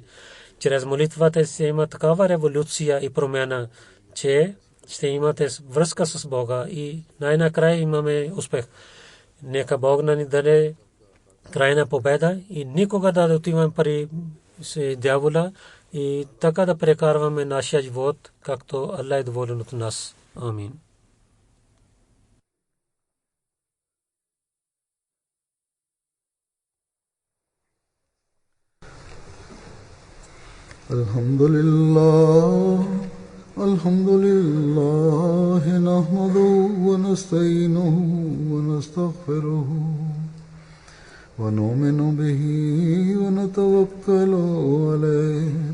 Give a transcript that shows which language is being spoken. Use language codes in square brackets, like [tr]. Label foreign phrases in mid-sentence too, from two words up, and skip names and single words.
[bg] Чрез молитвата се има такава революция и промяна, че ще имате връзка с Бога и най-накрая имаме успех. Нека Бог ни даде крайна победа и никога да отиваме пари с дявола и така да прекарваме нашия живот, както Аллах е доволен от нас. Амин. [ar] الحمد لله نحمده ونستعينه ونستغفره ونؤمن به ونتوكل عليه